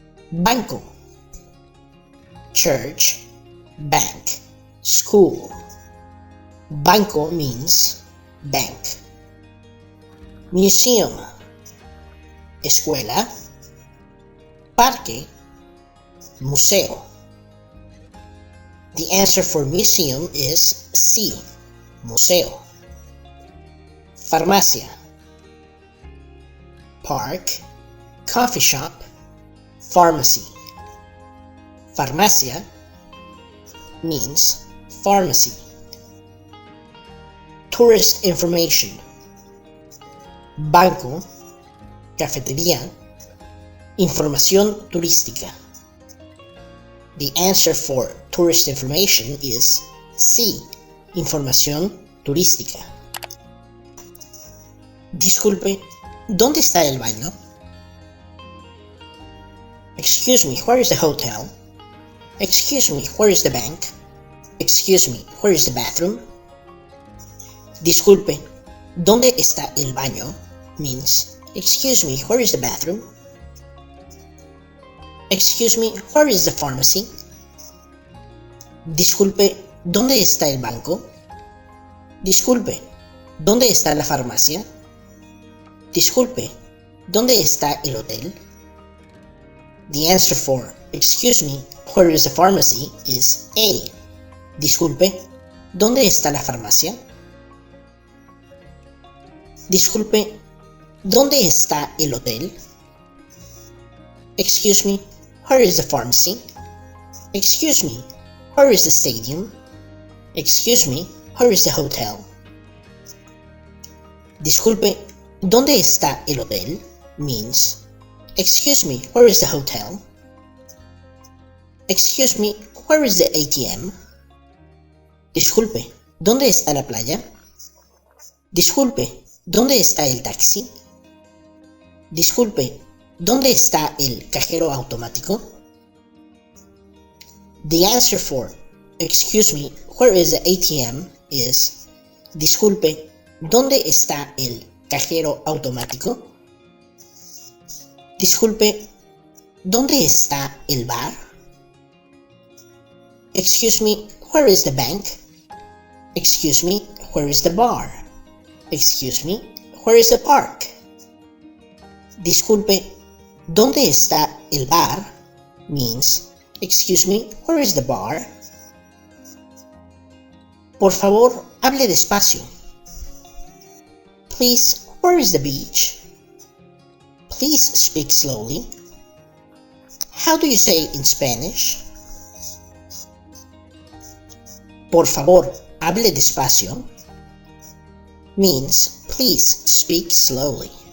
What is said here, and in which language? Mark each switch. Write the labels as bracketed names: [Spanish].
[English] Banco, church, bank, school. Banco means bank. [Spanish] Museum, escuela, parque, museo. [English] The answer for museum is C, museo. Farmacia, park, coffee shop, pharmacy. Farmacia means pharmacy. Tourist information, [Spanish] banco, cafetería, información turística. [English] The answer for tourist information is C, [Spanish] información turística. Disculpe, ¿dónde está el baño? [English] Excuse me, where is the hotel? Excuse me, where is the bank? Excuse me, where is the bathroom? [Spanish] Disculpe, ¿dónde está el baño? [English] Means, excuse me, where is the bathroom? Excuse me, where is the pharmacy? [Spanish] Disculpe, ¿dónde está el banco? Disculpe, ¿dónde está la farmacia? Disculpe, ¿dónde está el hotel? [English] The answer for excuse me, where is the pharmacy is A. [Spanish] Disculpe, ¿dónde está la farmacia? Disculpe, ¿dónde está el hotel? [English] Excuse me, where is the pharmacy? Excuse me, where is the stadium? Excuse me, where is the hotel? [Spanish] Disculpe, ¿dónde está el hotel? [English] Means, excuse me, where is the hotel? Excuse me, where is the ATM? [Spanish] Disculpe, ¿dónde está la playa? Disculpe, ¿dónde está el taxi? Disculpe, ¿dónde está el cajero automático? [English] The answer for excuse me, where is the ATM is [Spanish] disculpe, ¿dónde está el cajero automático? Disculpe, ¿dónde está el bar? [English] Excuse me, where is the bank? Excuse me, where is the bar? Excuse me, where is the park? [Spanish] Disculpe, ¿dónde está el bar? [English] Means, excuse me, where is the bar? [Spanish] Por favor, hable despacio. [English] Please, where is the beach? Please speak slowly. How do you say in Spanish? [Spanish] Por favor, hable despacio [English] means please speak slowly.